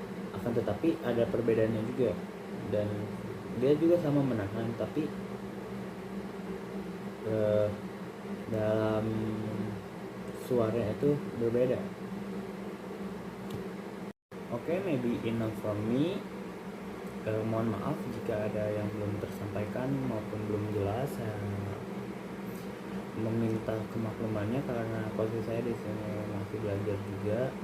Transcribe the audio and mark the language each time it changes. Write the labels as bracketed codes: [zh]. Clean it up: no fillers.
[id] Akan tetapi ada perbedaannya juga, dan dia juga sama menahan, tapi dalam suara itu berbeda. [en] Okay, maybe enough from me. [id] Mohon maaf jika ada yang belum tersampaikan maupun belum jelas. Saya meminta kemaklumannya karena posisi saya di sini masih belajar juga.